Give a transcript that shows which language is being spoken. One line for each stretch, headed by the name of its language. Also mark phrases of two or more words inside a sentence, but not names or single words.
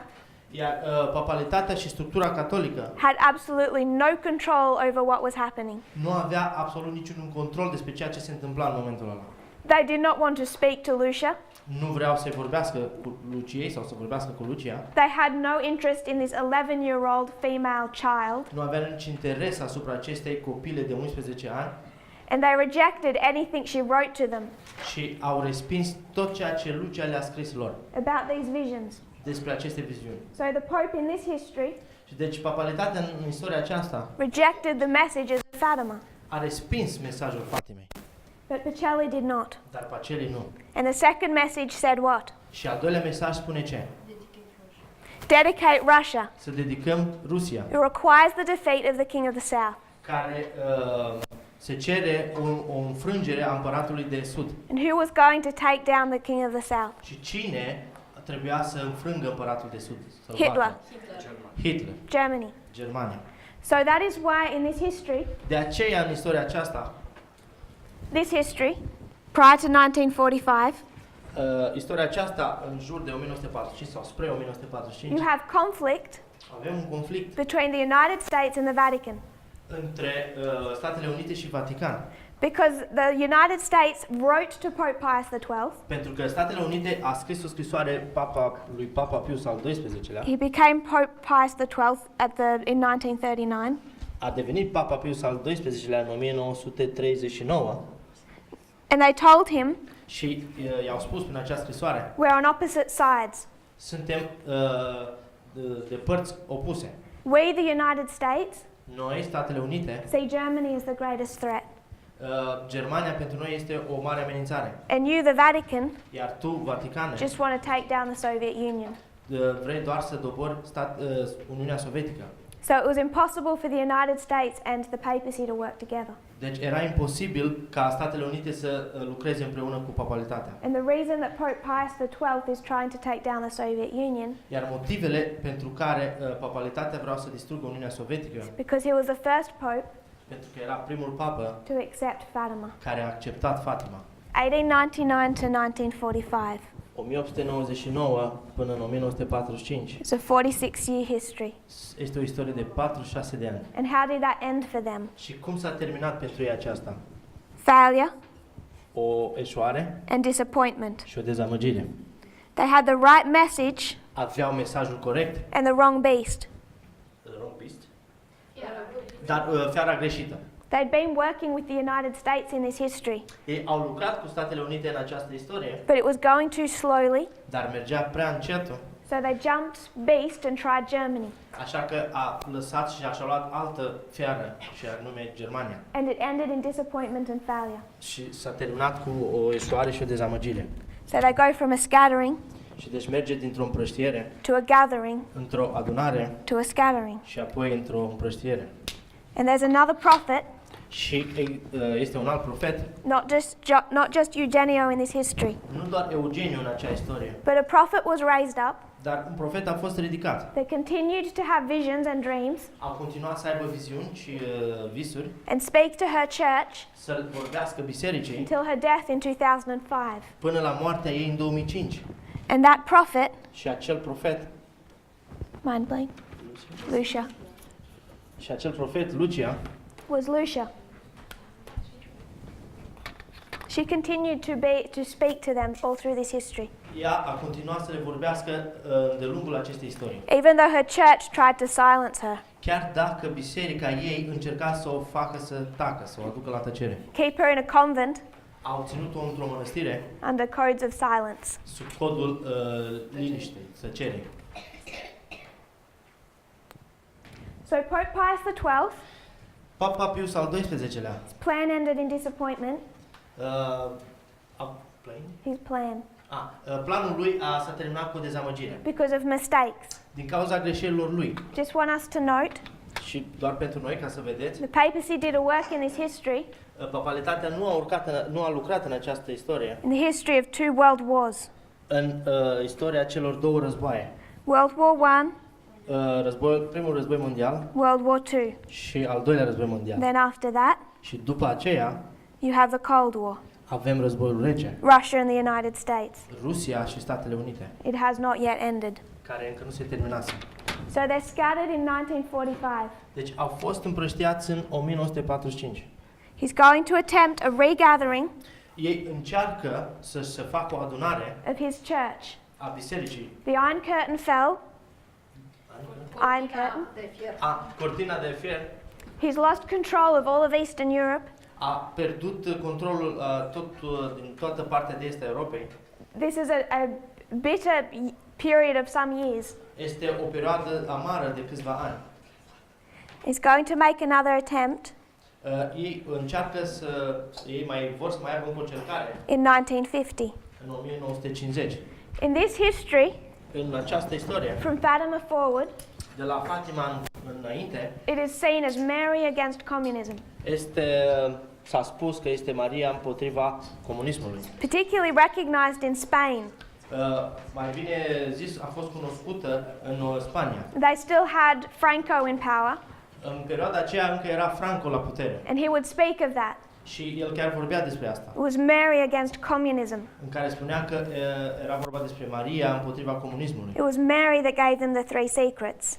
Romanian: Iar papalitatea și structura catolică
English: had absolutely no control over what was happening.
Romanian: nu avea absolut niciun control despre ceea ce se întâmpla în momentul ăla.
English: They did not want to speak to Lucia.
Romanian: Nu vreau să vorbească cu Luciei sau să vorbească cu Lucia.
English: They had no interest in this 11-year-old female child.
Romanian: Nu avea nici interes asupra acestei copile de 11 ani.
English: And they rejected anything she wrote to them
Romanian: Și au respins tot ceea ce Lucia le-a scris lor
English: about these visions.
Romanian: despre aceste viziuni.
English: So the Pope in this history
Romanian: Și deci papalitatea în istoria aceasta
English: rejected the messages of Fatima,
Romanian: a respins mesajul Fatimei,
English: but Pacelli did not.
Romanian: dar Pacelli nu.
English: And the second message said what?
Romanian: Și al doilea mesaj spune ce?
English: Dedicate Russia,
Romanian: Să dedicăm Rusia,
English: who requires the defeat of the King of the South.
Romanian: care se cere o înfrângere a împăratului de Sud.
English: And who was going to take down the King of the South?
Romanian: Și cine trebuia să înfrângă împăratul de Sud? Să-l Hitler. bată? Hitler,
English: Germany.
Romanian: Germania.
English: So that is why in this history,
Romanian: De aceea, în istoria aceasta,
English: prior to 1945,
Romanian: istoria aceasta, în jur de 1945 sau spre 1945,
English: you have conflict
Romanian: avem un conflict
English: between the United States and the Vatican.
Romanian: între Statele Unite și Vatican.
English: Because the United States wrote to Pope Pius XII,
Romanian: Pentru că Statele Unite a scris o scrisoare lui Papa Pius al XII-lea,
English: he became Pope Pius XII in 1939,
Romanian: a devenit Papa Pius al XII-lea în 1939
English: and they told him,
Romanian: și i-au spus prin această scrisoare,
English: we're on opposite sides.
Romanian: suntem de părți opuse.
English: We, the United States,
Romanian: Noi, Statele Unite,
English: see Germany as the greatest threat.
Romanian: Germania pentru noi este o mare amenințare.
English: And you, the Vatican,
Romanian: Iar tu, Vaticane,
English: just want to take down the Soviet Union.
Romanian: vrei doar să dobori Uniunea Sovietică.
English: So it was impossible for the United States and the papacy to work together.
Romanian: Deci era imposibil ca Statele Unite să lucreze împreună cu papalitatea.
English: And the reason that Pope Pius XII is trying to take down the Soviet Union
Romanian: Iar motivele pentru care papalitatea vrea să distrugă Uniunea Sovietică,
English: because he was the first pope
Romanian: pentru că era primul papă
English: to accept Fatima.
Romanian: care a acceptat Fatima.
English: 1899 to 1945.
Romanian: 1899 până în 1945.
English: It's a 46-year history.
Romanian: Este o istorie de 46 de ani.
English: And how did that end for them?
Romanian: Și cum s-a terminat pentru ei aceasta?
English: Failure
Romanian: O eșoare
English: and disappointment.
Romanian: și o dezamăgire.
English: They had the right message
Romanian: Aveau mesajul corect,
English: and the wrong beast.
Romanian: dar fiara greșită.
English: They'd been working with the United States in this history,
Romanian: Ei au lucrat cu Statele Unite în această istorie,
English: but it was going too slowly,
Romanian: dar mergea prea încetul,
English: so they jumped beast and tried Germany.
Romanian: așa că a lăsat și și-a luat altă fiară, și anume Germania.
English: And it ended in disappointment and failure.
Romanian: Și s-a terminat cu o eșoare și o dezamăgire.
English: So they go from a scattering
Romanian: Și deci merge dintr-o împrăștiere
English: to a gathering
Romanian: într-o adunare
English: to a scattering.
Romanian: și apoi într-o împrăștiere.
English: And there's another prophet,
Romanian: Și este un alt profet,
English: not just Eugenio in this history,
Romanian: nu doar Eugeniu în acea istorie,
English: but a prophet was raised up.
Romanian: dar un profet a fost ridicat.
English: They continued to have visions and dreams
Romanian: A continuat să aibă viziuni și visuri,
English: and speak to her church
Romanian: să vorbească bisericii
English: until her death in 2005.
Romanian: până la moartea ei în 2005.
English: And that prophet,
Romanian: Și acel profet,
English: mind blank, Lucia, Lucia, was Lucia. She continued to speak to them all through this history,
Romanian: ea a continuat să le vorbească de lungul acestei istorii.
English: even though her church tried to silence her,
Romanian: Chiar dacă biserica ei încerca să o facă să tacă, să o aducă la tăcere.
English: keep her in a convent
Romanian: Au ținut-o într-o mănăstire
English: under codes of silence.
Romanian: sub codul liniștei, tăcerii.
English: So Pope Pius XII,
Romanian: Papa Pius al XII-lea,
English: plan ended in disappointment. His plan,
Romanian: planul lui s-a terminat cu o dezamăgire
English: because of mistakes.
Romanian: din cauza greșelilor lui.
English: Just want us to note,
Romanian: Și doar pentru noi, ca să vedeți,
English: the papacy did a work in this history,
Romanian: papalitatea nu a lucrat în această istorie,
English: in the history of two world wars.
Romanian: în istoria celor două războaie.
English: World War I,
Romanian: Primul război mondial
English: World War II.
Romanian: și al doilea război mondial.
English: Then after that,
Romanian: Și după aceea
English: you have the Cold War,
Romanian: avem războiul rece,
English: Russia and the United States.
Romanian: Rusia și Statele Unite,
English: It has not yet ended.
Romanian: care încă nu se terminase.
English: So they're scattered in 1945.
Romanian: Deci au fost împrăștiați în 1945.
English: He's going to attempt a regathering
Romanian: Ei încearcă să se facă o adunare
English: of his church.
Romanian: a bisericii.
English: The Iron Curtain fell. Iron Curtain.
Romanian: Cortina de fier
English: He's lost control of all of Eastern Europe.
Romanian: a pierdut controlul din toată partea de est a Europei.
English: This is a bitter period of some years.
Romanian: Este o perioadă amară de câțiva ani.
English: He's going to make another attempt
Romanian: Ei mai vor să mai aibă încă o încercare
English: in 1950.
Romanian: în 1950.
English: In this history,
Romanian: În această istorie,
English: from Fatima forward,
Romanian: de la Fatima înainte,
English: it is seen as Mary against communism,
Romanian: s-a spus că este Maria împotriva comunismului.
English: particularly recognized in Spain.
Romanian: Mai bine zis, a fost cunoscută în Spania.
English: They still had Franco in power,
Romanian: În perioada aceea încă era Franco la putere
English: and he would speak of that.
Romanian: și el chiar vorbea despre asta,
English: It was Mary against communism.
Romanian: în care spunea că era vorba despre Maria împotriva comunismului.
English: It was Mary that gave them the three secrets.